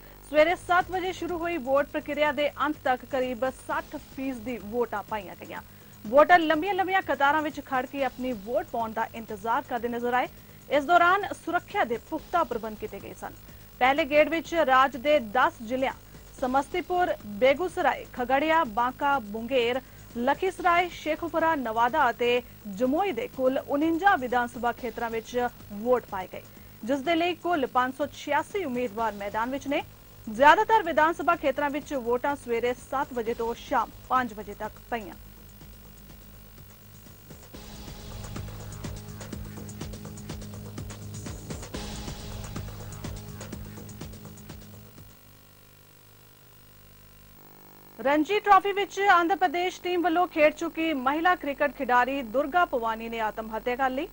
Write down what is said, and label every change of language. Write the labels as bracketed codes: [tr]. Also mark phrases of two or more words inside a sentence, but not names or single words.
[pa] ਸਵੇਰੇ 7 ਵਜੇ ਸ਼ੁਰੂ ਹੋਈ ਵੋਟ ਪ੍ਰਕਿਰਿਆ ਦੇ ਅੰਤ ਤੱਕ ਕਰੀਬ 60% ਦੀ ਵੋਟਾਂ ਪਾਈਆਂ ਗਈਆਂ। ਵੋਟਰ ਲੰਬੀਆਂ ਕਤਾਰਾਂ ਵਿੱਚ ਖੜ ਕੇ ਆਪਣੀ ਵੋਟ ਪਾਉਣ ਦਾ ਇੰਤਜ਼ਾਰ ਕਰਦੇ ਨਜ਼ਰ ਆਏ। ਇਸ ਦੌਰਾਨ ਸੁਰੱਖਿਆ ਦੇ ਪੁਖਤਾ ਪ੍ਰਬੰਧ ਕੀਤੇ ਗਏ ਸਨ। ਪਹਿਲੇ ਗੇੜ ਵਿੱਚ ਰਾਜ ਦੇ 10 ਜ਼ਿਲ੍ਹਿਆਂ समस्तीपुर, बेगूसराय, खगड़िया, बांका, मुंगेर, लखीसराय, शेखुपुरा, नवादा ਅਤੇ ਜਮੋਈ ਦੇ ਕੁੱਲ 49 ਵਿਧਾਨ ਸਭਾ ਖੇਤਰਾਂ ਵਿੱਚ ਵੋਟ ਪਾਏ ਗਏ, ਜਿਸ ਦੇ ਲਈ ਕੁੱਲ 586 ਉਮੀਦਵਾਰ ਮੈਦਾਨ ਵਿੱਚ ਨੇ। ਜ਼ਿਆਦਾਤਰ ਵਿਧਾਨ ਸਭਾ ਖੇਤਰਾਂ ਵਿੱਚ ਵੋਟਾਂ ਸਵੇਰੇ 7 ਵਜੇ ਤੋਂ ਸ਼ਾਮ 5 ਵਜੇ ਤੱਕ ਪਈਆਂ। ਰਣਜੀ ਟ੍ਰਾਫੀ ਵਿੱਚ ਆਂਧਰ ਪ੍ਰਦੇਸ਼ ਟੀਮ ਵੱਲੋਂ ਖੇਡ ਚੁੱਕੀ ਮਹਿਲਾ ਕ੍ਰਿਕਟ ਖਿਡਾਰੀ ਦੁਰਗਾ ਪਵਾਨੀ ਨੇ [hi] आत्म हत्या कर ली।